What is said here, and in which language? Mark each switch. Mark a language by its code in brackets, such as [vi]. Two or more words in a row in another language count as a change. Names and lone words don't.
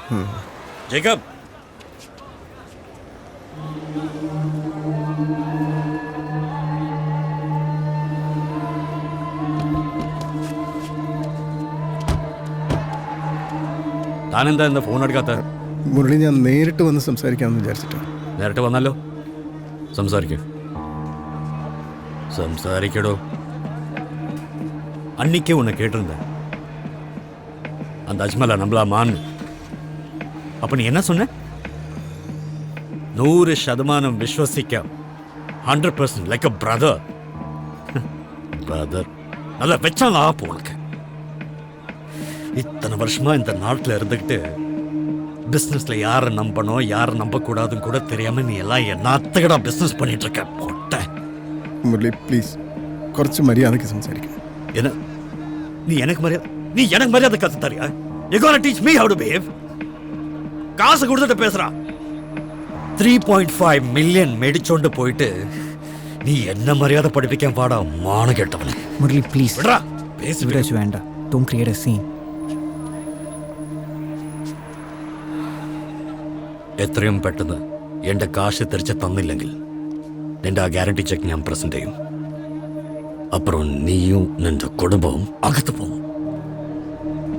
[ml] ജേക്കബ്, താനെന്താ എന്താ ഫോൺ എടുക്കാത്ത? മുരളി, ഞാൻ നേരിട്ട് വന്ന് സംസാരിക്കാമെന്ന് വിചാരിച്ചിട്ട്. നേരിട്ട് വന്നാലോ? സംസാരിക്കും. സംസാരിക്കടോ. [ta] அன்னைக்கே உன்னை கேட்டிருந்தேன், அந்த அஜ்மலா நம்மளா மான். அப்ப நீ என்ன சொன்ன? 100% விஸ்வசிக்க 100% [en] like a brother. [ta] பிரதர் நல்லா வச்சாங்க ஆப்பு உனக்கு. இத்தனை வருஷமா இந்த நாட்டில் இருந்துக்கிட்டு பிஸ்னஸ்ல யாரை நம்பணும் யாரை நம்பக்கூடாதுன்னு கூட தெரியாம நீ எல்லாம் என்னத்தகடா பிஸ்னஸ் பண்ணிட்டு இருக்க பொட்டை. [ml] മുരളി പ്ലീസ്, കുറച്ച് മര്യാദയ്ക്ക് സംസാരിക്കണം. [ta] என்ன நீ எனக்கு மரியாதை கத்து தரியா? [en] You gonna teach me how to behave? [ta] காசு கொடுத்துட்டு பேசுறா. 3.5 மில்லியன் மேடிச்சோண்டு போயிட்டு நீ என்ன மரியாதை படிப்பிக்க பாடா மான கேட்டவனே. [ml] മുരളി പ്ലീസ് [ta] விடுறா, பேசி [ml] വിടാച്ച് വേണ്ട. [en] don't create a scene. [ml] എത്രയും പെട്ടെന്ന് എന്റെ കാശ് തിരിച്ച് തന്നില്ലെങ്കിൽ നിന്റെ ആ [en] guarantee cheque [ml] ഞാൻ പ്രസന്റ് ചെയ്യും. അപ്പുറം നീയും നിന്റെ കുടുംബവും അകത്ത് പോകും.